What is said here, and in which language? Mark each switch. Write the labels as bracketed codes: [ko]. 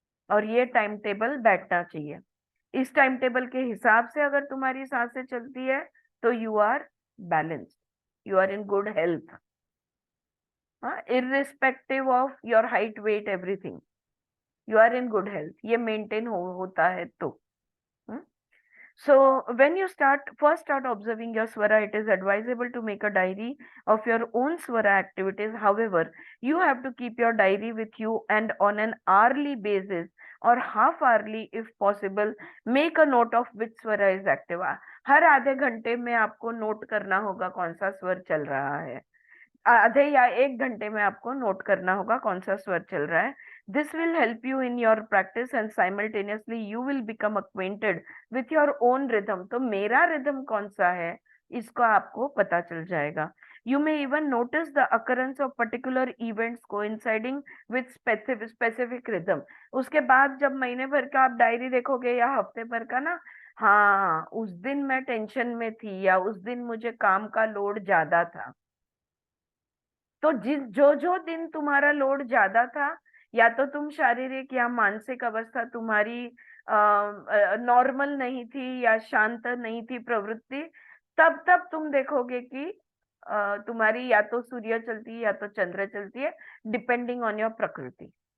[hi] और ये time table बैठना चाहिए. इस टाइम टेबल के हिसाब से अगर तुम्हारी सांसें चलती है तो [en] you are balanced, you are in good health, [hi] irrespective of your height, wait, everything, you are in good health. ये मेंटेन होता है तो. [en] So when you first start observing your swara, it is advisable to make a diary of your own swara activities. However, you have to keep your diary with you and on an hourly basis और half hourly if possible make a note of which swar is active. [hi] हर आधे घंटे में आपको note करना होगा कौन सा स्वर चल रहा है, आधे या 1 घंटे में आपको नोट करना होगा कौन सा स्वर चल रहा है। [en] This will help you in your practice and simultaneously you will become acquainted with your own rhythm. [hi] तो मेरा रिदम कौन सा है इसको आपको पता चल जाएगा। [en] You may even notice the occurrence of particular events coinciding with specific rhythm। [hi] उसके बाद जब महीने भर का आप डायरी देखोगे या हफ्ते भर का ना, हाँ उस दिन मैं टेंशन में थी या उस दिन मुझे काम का लोड ज्यादा था। तो जो दिन तुम्हारा लोड ज्यादा था, या तो तुम शारीरिक या मानसिक अवस्था तुम्हारी नॉर्मल नहीं थी या शांत नहीं थी प्रवृत्ति, तब तुम देखोगे कि तुम्हारी या तो सूर्य चलती है या तो चंद्र चलती है, [en] depending on your [hi] प्रकृति।